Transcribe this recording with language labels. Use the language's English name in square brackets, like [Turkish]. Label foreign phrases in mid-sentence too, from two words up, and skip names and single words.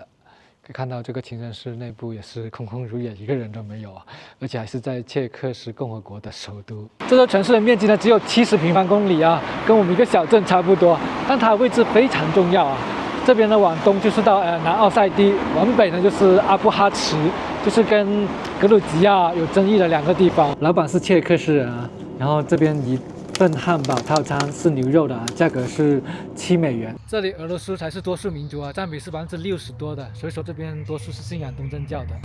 [Chinese] 可以看到這個清真寺內部也是空空如也，一個人都沒有啊，而且還是在切克斯共和國的首都。這座城市的面積呢只有70平方公里啊，跟我們一個小鎮差不多，但它的位置非常重要啊。這邊呢往東就是到南奧塞梯，往北呢就是阿布哈茨，就是跟格魯吉亞有爭議的2個地方。老闆是切克斯人啊，然後這邊一份漢堡套餐是牛肉的啊，價格是7美元。這裡俄羅斯才是多數民族啊，佔比是60%多的，所以說這邊多數是信仰東正教的。